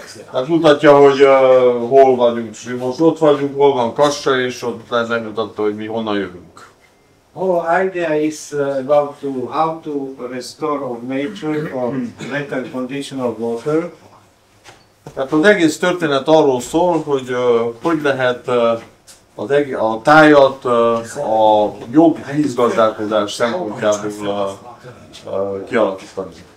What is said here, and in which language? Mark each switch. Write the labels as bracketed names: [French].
[Hungarian] Tehát mutatja, hogy hol vagyunk. Mi most ott vagyunk, hol van Kassa, és ott megmutatta, hogy mi honnan jövünk. [English] Whole idea is about how to restore of nature or better condition of water. [Hungarian] Tehát az egész történet arról szól, hogy hogy lehet a tájat a jobb vízgazdálkodás szempontjából kialakítani.